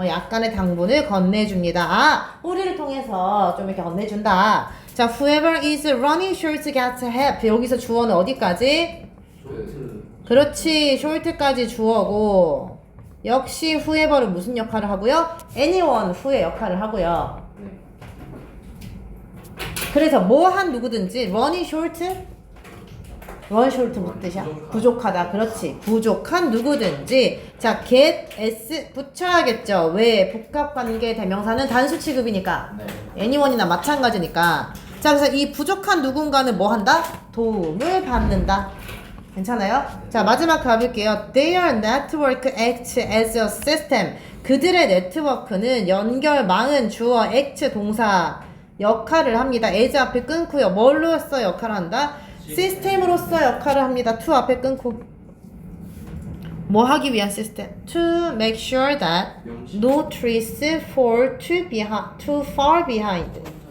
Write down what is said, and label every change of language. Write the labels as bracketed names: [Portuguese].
[Korean] 약간의 당분을 건네줍니다. 아, 뿌리를 통해서 좀 이렇게 건네준다. [English] 자, whoever is running short gets help. [Korean] 여기서 주어는 어디까지? 그렇지, short까지 주어고. 역시 whoever는 무슨 역할을 하고요? anyone, who의 역할을 하고요. 네. 그래서 뭐 한 누구든지 [English] running short? run short [Korean] 무슨 뜻이야? 부족하다. 그렇지. 부족한 누구든지. 자, get s 붙여야겠죠. 왜? 복합관계 대명사는 단수 취급이니까. 네. anyone이나 마찬가지니까. 자, 그래서 이 부족한 누군가는 뭐 한다? 도움을 받는다. 괜찮아요? 자, 마지막 가볼게요. [English] Their network acts as a system. [Korean] 그들의 네트워크는 연결망은 주어 act 동사 역할을 합니다. as 앞에 끊고요. 뭘로써 역할을 한다? 시스템으로서 역할을 합니다. to 앞에 끊고. 뭐 하기 위한 시스템? [English] To make sure that no trees fall too far behind.